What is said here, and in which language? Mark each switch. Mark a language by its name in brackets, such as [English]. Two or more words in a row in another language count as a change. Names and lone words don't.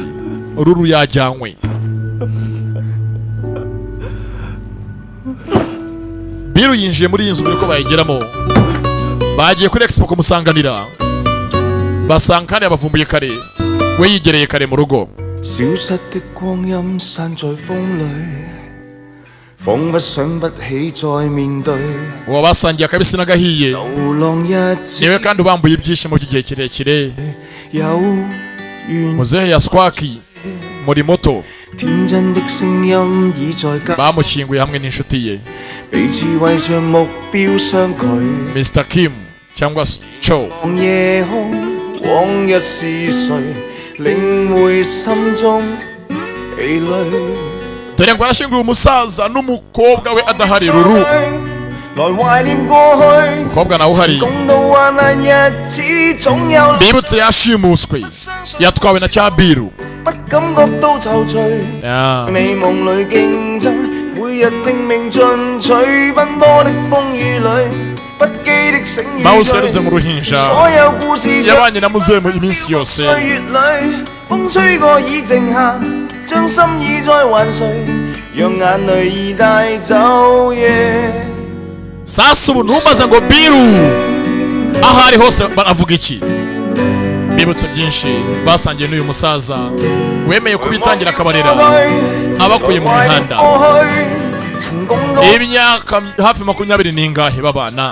[Kinyarwanda] Ururu yajyanywe. Biru yinjiye muri inzu biriko bayigeramo. Bagiye kuri expo kumusanganira. Basankane abavumbuye kare. We yigereye kare mu rugo. [Cantonese] 消失的光陰散在風裏，彷彿想不起再面對。 [Kinyarwanda] Uwo basangiye akabisi n'agahiye. Niwe kandi ubambuye ibyishimo by'igihe kirekire. Muzehe Yaswaki muri moto. Bamukinguye hamwe n'inshuti ye. [Cantonese] 彼此為着目標相距。 [Kinyarwanda] Mr. Kim cyangwa Cho [Cantonese] 夜空往日是誰領會心中疲累？ [Kinyarwanda] dore ngo arashyinguye umusaza n'umukobwa we adahari Ruru. [Cantonese] 來懷念過去， [Kinyarwanda] umukobwa nawe uhari [Cantonese] 共度患難日子總有。 [Kinyarwanda] bibutse yashimuswe yatwawe na Cyabiru. [Cantonese] 不感覺到躊躇，美夢裏競爭，每日拼命進取，奔波的風雨裏，不羈的醒與 [Kinyarwanda] Mouse yaruze mu ruhinja [Cantonese] 所有故事 [Kinyarwanda] yabanye na muzehe mu iminsi yose. [Cantonese] 歲月裏，風吹過已靜下，將心意再還誰，讓眼淚已帶走夜。 [Kinyarwanda] Sasa ubu ntumbaza ngo Biru aho ari hose baravuga iki? Bibutse byinshi basangiye n'uyu musaza wemeye kubitangira akabarera abakuye mu mihanda. Imyaka hafi 20 n'ingahe babana.